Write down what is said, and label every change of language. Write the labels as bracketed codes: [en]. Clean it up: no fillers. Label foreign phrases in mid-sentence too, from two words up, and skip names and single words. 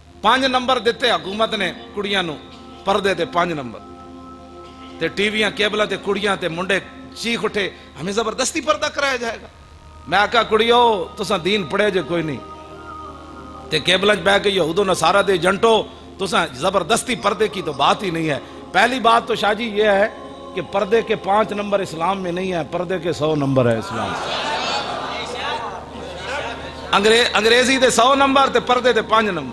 [pa] 5 نمبر دیتے حکومت نے کڑیاں نو پردے تے 5 نمبر تے ٹی ویاں کیبلاں تے کڑیاں تے منڈے چیخ اٹھے [ur] ہمیں زبردستی پردہ کرایا جائے گا. [pa] میں آکھا کڑیو تساں دین پڑھے جے کوئی نہیں تے کیبلاں بہ کے یہود و نصارہ دے ایجنٹو تساں [ur] زبردستی پردے کی تو بات ہی نہیں ہے. پہلی بات تو شاہ جی یہ ہے کہ پردے کے 5 نمبر اسلام میں نہیں ہے, پردے کے 100 نمبر ہے اسلام. [pa] انگریزی دے 100 نمبر تے پردے دے 5 نمبر.